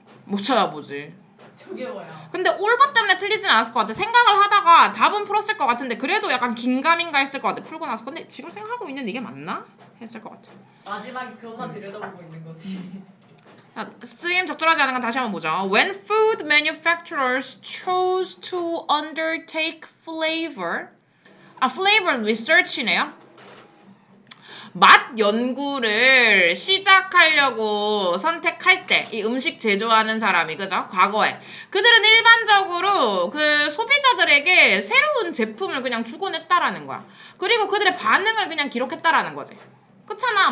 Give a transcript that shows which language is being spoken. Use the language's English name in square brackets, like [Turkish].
[Korean] 못 찾아보지. 저게 뭐야? 근데 올바 때문에 틀리진 않았을 것 같아. 생각을 하다가 답은 풀었을 것 같은데 그래도 약간 긴가민가 했을 것 같아. 풀고 나서 근데 지금 생각하고 있는 이게 맞나? 했을 것 같아. 마지막에 그것만 들여다보고 있는 거지. 자, 쓰임 적절하지 않은 건 다시 한번 보자. [English] When food manufacturers chose to undertake flavor research이네요. [Korean] 맛 연구를 시작하려고 선택할 때 이 음식 제조하는 사람이 그죠? 과거에 그들은 일반적으로 그 소비자들에게 새로운 제품을 그냥 주곤 했다라는 거야. 그리고 그들의 반응을 그냥 기록했다라는 거지. 그렇잖아.